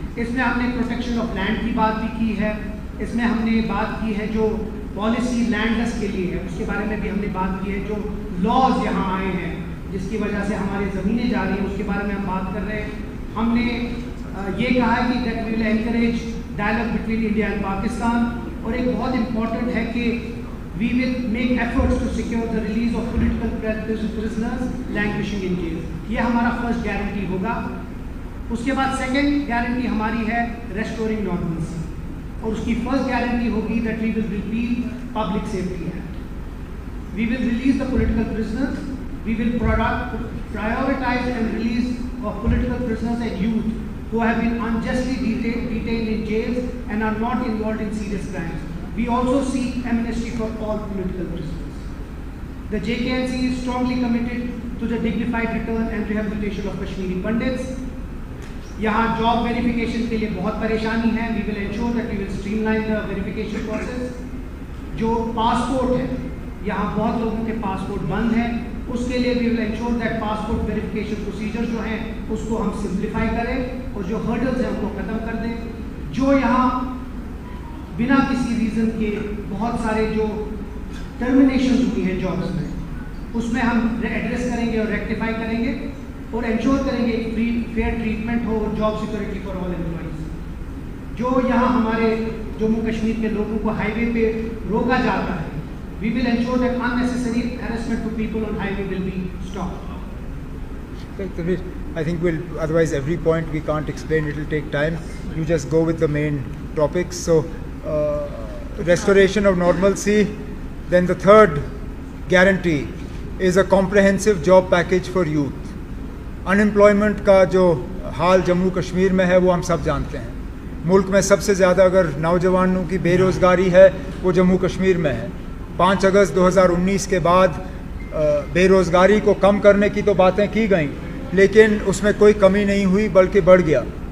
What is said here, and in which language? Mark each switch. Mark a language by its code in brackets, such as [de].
[hi] इसमें हमने protection of land की बात भी की है, इसमें हमने बात की है जो पॉलिसी लैंडलेस के लिए है उसके बारे में भी हमने बात की है। जो लॉज यहाँ आए हैं जिसकी वजह से हमारी ज़मीनें जा रही हैं उसके बारे में हम बात कर रहे हैं। हमने ये कहा है कि [en] That we will encourage dialogue between India and Pakistan. [hi] और एक बहुत इम्पॉर्टेंट है कि [en] we will make efforts to secure the release of political prisoners languishing in jail. [hi] ये हमारा फर्स्ट गारंटी होगा। उसके बाद सेकंड गारंटी हमारी है [en] restoring normalcy [hi] और उसकी फर्स्ट गारंटी होगी [en] that we will repeal Public Safety Act. We will release the political prisoners. We will prioritize and release of political prisoners and youth who have been unjustly detained in jails and are not involved in serious crimes. We also seek amnesty for all political prisoners. The JKNC is strongly committed to the dignified return and rehabilitation of Kashmiri Pandits. [hi] यहाँ job verification के लिए बहुत परेशानी है। [en] We will ensure that we will streamline the verification process. [hi] जो passport है, यहाँ बहुत लोगों के पासपोर्ट बंद हैं, उसके लिए [en] we will ensure that [hi] passport verification procedure जो हैं उसको हम सिंप्लीफाई करें और जो हर्डल्स हैं उनको ख़त्म कर दें। जो यहाँ बिना किसी रीज़न के बहुत सारे जो टर्मिनेशन हुई है जॉब्स में उसमें हम एड्रेस करेंगे और रेक्टिफाई करेंगे और इंश्योर करेंगे कि फ्री फेयर ट्रीटमेंट हो और [en] Job security for all employees. [hi] जो यहाँ हमारे जम्मू कश्मीर के लोगों को हाईवे पे रोका जाता है, [en] We will ensure that unnecessary harassment to people on highway will be stopped. I think we'll, otherwise every point we can't explain, it will take time. You just go with the main topics. So restoration of normalcy. Then the third guarantee is a comprehensive job package for youth. [hi] Unemployment का जो हाल जम्मू कश्मीर में है वो हम सब जानते हैं। मुल्क में सबसे ज़्यादा अगर नौजवानों की बेरोज़गारी है वो जम्मू कश्मीर में है। 5 अगस्त 2019 के बाद बेरोज़गारी को कम करने की तो बातें की गई, लेकिन उसमें कोई कमी नहीं हुई बल्कि बढ़ गया।